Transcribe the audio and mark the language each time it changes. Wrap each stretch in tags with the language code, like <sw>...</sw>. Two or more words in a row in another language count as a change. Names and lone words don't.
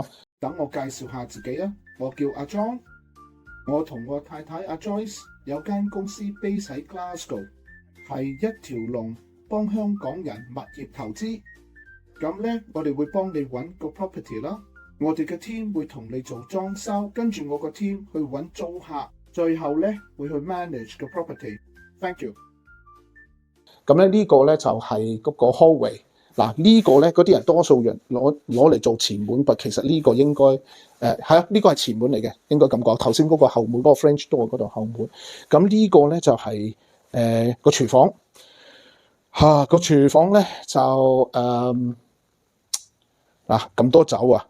<yue>等我介紹下自己啊，我叫阿 John， 我同我太太阿 Joyce 有間公司 base 喺 Glasgow， 係一條龍幫香港人物業投資。咁咧我哋會幫你揾個 property 啦。我哋嘅 team 會同你做裝修，跟住我個 team 去揾租客，最後咧會去 manage 個 property。</yue> <en>Thank you。</en> <yue>咁咧呢個咧就係嗰個 hallway。嗱呢個咧嗰啲人多數人攞嚟做前門，但其實呢個應該係啊，呢個係前門嚟嘅，應該咁講。頭先嗰個後門嗰個</yue> <en>French door</en> <yue>嗰度後門。咁呢個咧就係個廚房嚇，個廚房咧就咁多酒啊！</yue>